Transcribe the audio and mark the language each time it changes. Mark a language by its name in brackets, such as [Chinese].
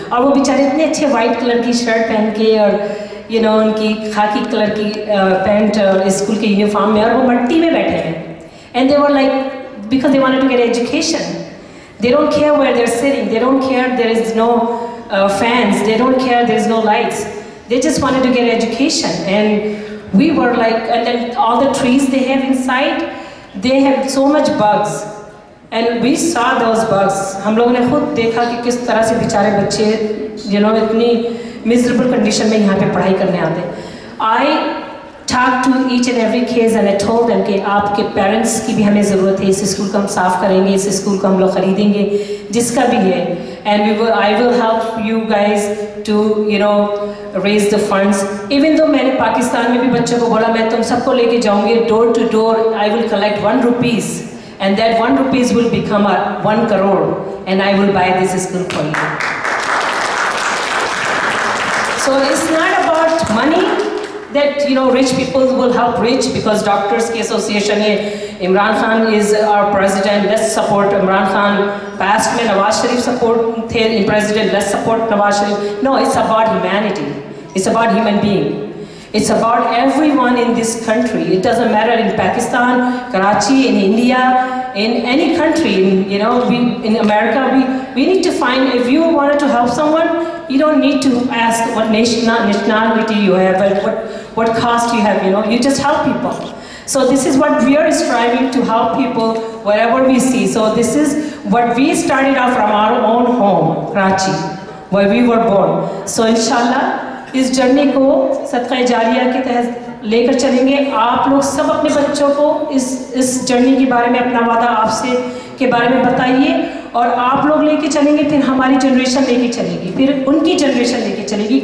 [Hindi] और वो बेचारे इतने अच्छे वाइट कलर की शर्ट पहन के और उनकी खाकी कलर की पैंट और स्कूल के यूनिफॉर्म में, और वो मट्टी में बैठे हैं। [English] And they were like because they wanted to get education, they don't care where they are sitting, they don't care there is no fans, they don't care there is no lights, they just wanted to get education. And we were like, and then all the trees they have inside, they have so much bugs, and we saw those bugs. [Hindi] हम लोगों ने खुद देखा कि किस तरह से बेचारे बच्चे इतनी [English] miserable condition [Hindi] में यहाँ पे पढ़ाई करने आते हैं। [English] I talked to each and every kids and I told them [Hindi] कि आपके parents की भी हमें ज़रूरत है, इस स्कूल को हम साफ़ करेंगे, इस स्कूल को हम लोग ख़रीदेंगे, जिसका भी है, [English] and I will help you guys to raise the funds. Even though [Hindi] मैंने पाकिस्तान में भी बच्चों को बोला मैं तुम सबको लेके जाऊँगी [English] door to door, I will collect 1 rupees and that 1 rupees will become 1 crore and I will buy this school for you. So it's not about money that rich people will help rich, because Doctors की Association है, Imran Khan is our president, let's support Imran Khan. Past में Nawaz Sharif support थे president, let's support Nawaz Sharif. No, it's about humanity. It's about human being. It's about everyone in this country. It doesn't matter in Pakistan, Karachi, in India, in any country. In America, we need to find, if you wanted to help someone, you don't need to ask what nationality you have and what caste you have. You just help people. So this is what we are striving to help people wherever we see. So this is what we started out from our own home, Karachi, where we were born. [Hindi] So inshallah, इस journey को सदका जारिया के तहत लेकर चलेंगे। आप लोग सब अपने बच्चों को इस जर्नी के बारे में, अपना वादा आपसे के बारे में बताइए, और आप लोग लेके चलेंगे, फिर हमारी जनरेशन लेके चलेगी, फिर उनकी जनरेशन लेके चलेगी।